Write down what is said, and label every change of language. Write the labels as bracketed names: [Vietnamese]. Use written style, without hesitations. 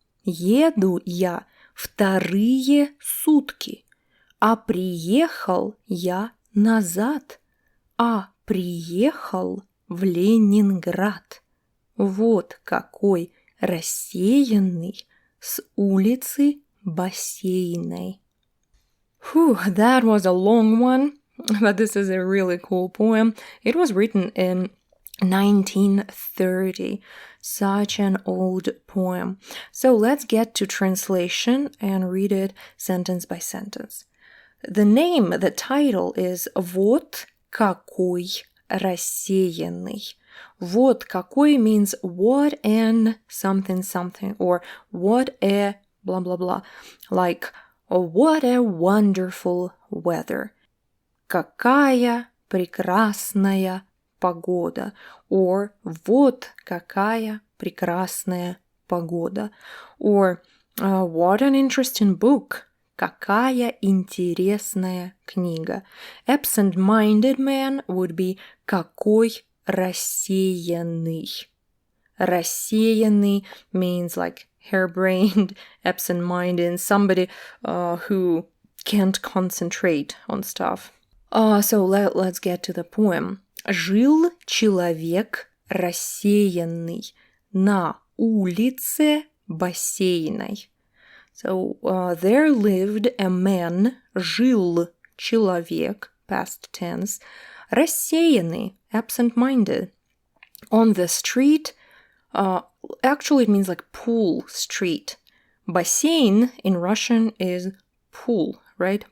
[Russian] Еду я вторые сутки, а приехал я назад, а приехал в Ленинград. Вот какой рассеянный с улицы Бассейной». [English] That was a long one, but this is a really cool poem. It was written in 1930. Such an old poem. So let's get to translation and read it sentence by sentence. The title is [Russian] «Вот какой рассеянный». «Вот какой» [English] means what an something something, or what a blah blah blah, like what a wonderful weather. [Russian] Какая прекрасная погода, or вот какая прекрасная погода, [English] or what an interesting book. [Russian] Какая интересная книга. [English] Absent-minded man would be [Russian] какой рассеянный. [English] Рассеянный means like harebrained, absent-minded, somebody who can't concentrate on stuff. So let's get to the poem. [Russian] Жил человек рассеянный на улице Бассейной. [English] So there lived a man, [Russian] жил человек, [English] past tense, рассеянный, absent-minded, on the street. Actually, it means like pool street. Бассейн in Russian is pool, right?